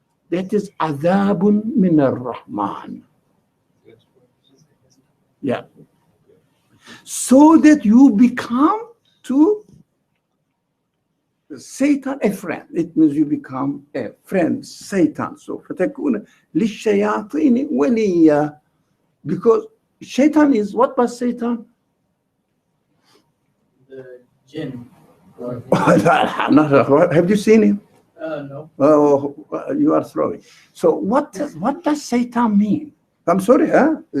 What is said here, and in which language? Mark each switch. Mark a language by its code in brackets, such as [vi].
[en] That is [ar] adhabun min ar-Rahman. [en] Yeah. So that you become to Satan a friend. It means you become a friend, Satan. [ar] So فَتَكُونَ لِلشَّيَاطِينِ وَلِيًّا. [en] Because Satan is, what was Satan? The jinn. Have you seen him? No. Oh, you are throwing. So what does Satan mean? I'm sorry, huh?